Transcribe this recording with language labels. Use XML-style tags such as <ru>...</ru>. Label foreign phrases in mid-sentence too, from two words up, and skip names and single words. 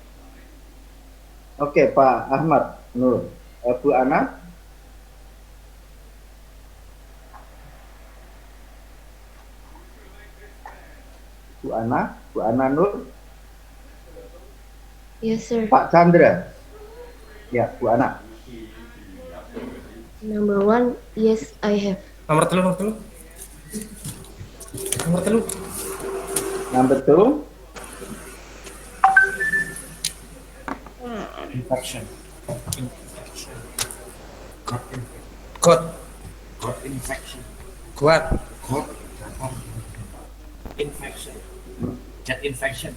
<id>Oke, Pak Ahmad Nur. Bu Ana. Bu Ana Nur.</id> <en>Yes, sir.</en> <id>Pak Chandra. Ya, Bu Ana.</id> <en>Number 1, yes, I have.</en> <jv>Nomor telu.</jv> <en>Number 2. Infection. Cat infection.</en>